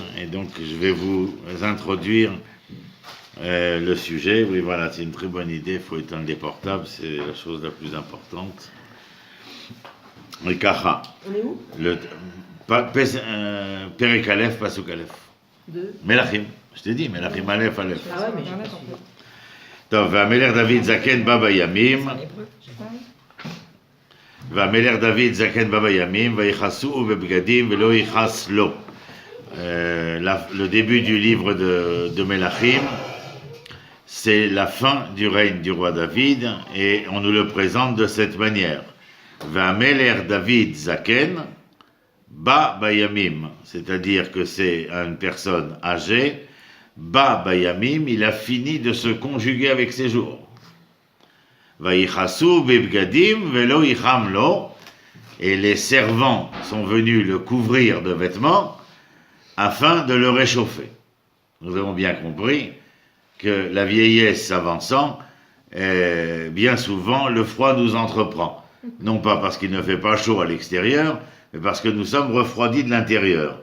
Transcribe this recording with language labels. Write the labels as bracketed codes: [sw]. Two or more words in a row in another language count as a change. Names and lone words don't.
[fr] Et donc je vais vous introduire le sujet. Oui, voilà, c'est une très bonne idée, il faut éteindre les portables, c'est la chose la plus importante. Et Kacha. On est où? [he] פרק אלף, פסוק אלף. [fr] Melachim, je t'ai dit, Melachim Aleph, Aleph. Ah ouais, mais j'ai pas compris. [he] טוב, והמלך דוד זקן בא בימים, והמלך דוד זקן בא בימים, ויכסוהו בבגדים ולא יכס לו. [fr] Le début du livre de Melachim, c'est la fin du règne du roi David, et on nous le présente de cette manière. [he] והמלך דוד זקן בא בימים, [fr] c'est-à-dire que c'est une personne âgée. [he] בא בימים, [fr] il a fini de se conjuguer avec ses jours. [he] ויכסהו בבגדים ולא יחם לו, [fr] et les servants sont venus le couvrir de vêtements afin de le réchauffer. Nous avons bien compris que la vieillesse s'avançant, bien souvent le froid nous entreprend. Non pas parce qu'il ne fait pas chaud à l'extérieur, mais parce que nous sommes refroidis de l'intérieur.